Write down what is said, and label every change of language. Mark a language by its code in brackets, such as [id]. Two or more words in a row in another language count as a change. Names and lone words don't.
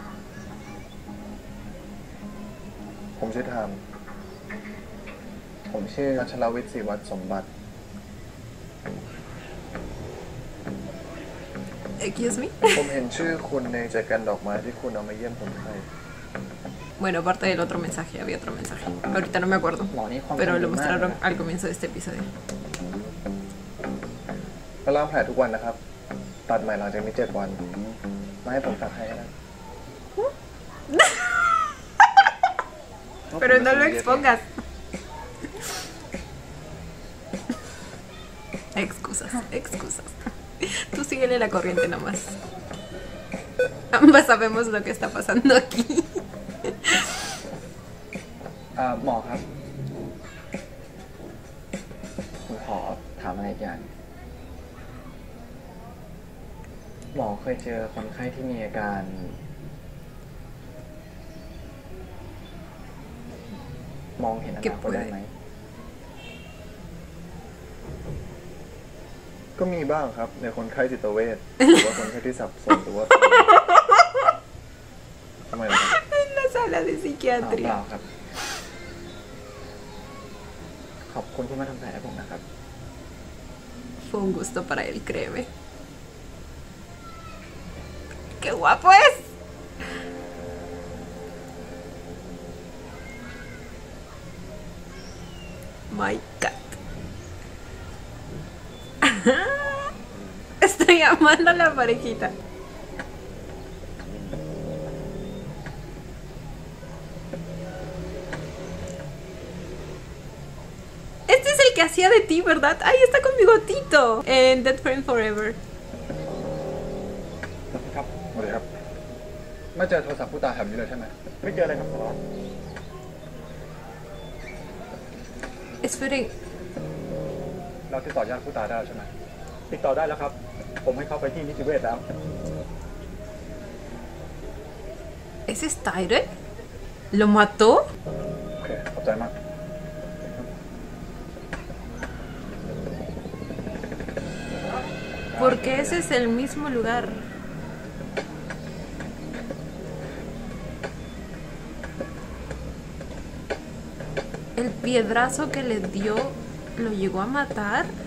[th] ผมชื่อทาม ผมชื่อ อัชรวิทย์ศรีวัฒน์สมบัติ [en] Excuse me. [th] ผมเห็นชื่อคุณในแจกันดอกไม้ที่คุณเอามาเยี่ยมคนไข้ [es] Bueno, aparte del otro mensaje, había otro mensaje. Ahorita no me acuerdo. [th] หมอนี่ความ [es] Pero lo [th] จำดีมาก [es] mostraron [th] นะ [es] al comienzo de este episodio. [th] มาล้างแผลทุกวันนะครับ ตัดใหม่หลังจากนี้7 วัน มาให้ผมตัดให้นะ [es] Pero no lo expongas. Excusas, excusas. Tú síguele la corriente nomás. Ambas sabemos lo que está pasando aquí. [th] หมอครับ ผมขอถามอะไรอีกอย่าง หมอเคยเจอคนไข้ที่มีอาการ มองเห็นอนาคตได้ไหม ก็มีบ้างครับ ในคนไข้จิตเวชหรือว่าคนไข้ที่สับสนหรือว่า ทำไมล่ะครับ [es] En la sala de [th] เปล่า [es] psiquiatría. [th] ครับ ขอบคุณที่มาทำแผลให้ผมนะครับ [es] Fue un gusto para él, créeme. ¡Qué guapo es! [en] My cat. [es] Estoy amando a la parejita. Este es el que hacía de ti, ¿verdad? ¡Ay, está con bigotito! En Dead Friend Forever. [th] ครับสวัสดีครับ ไม่เจอโทรศัพท์ผู้ตายแถวนี้เลยใช่ไหม ไม่เจอเลยครับสารวัตร [es] Esperen. [th] เราติดต่อญาติผู้ตายได้ใช่ไหมติดต่อได้แล้วครับ ผมให้เขาไปที่นิติเวชแล้ว [es] ¿Ese es Tyrell? ¿Lo mató? [th] โอเคขอบใจมาก [es] Porque ese es el mismo lugar. El piedrazo que le dio lo llegó a matar.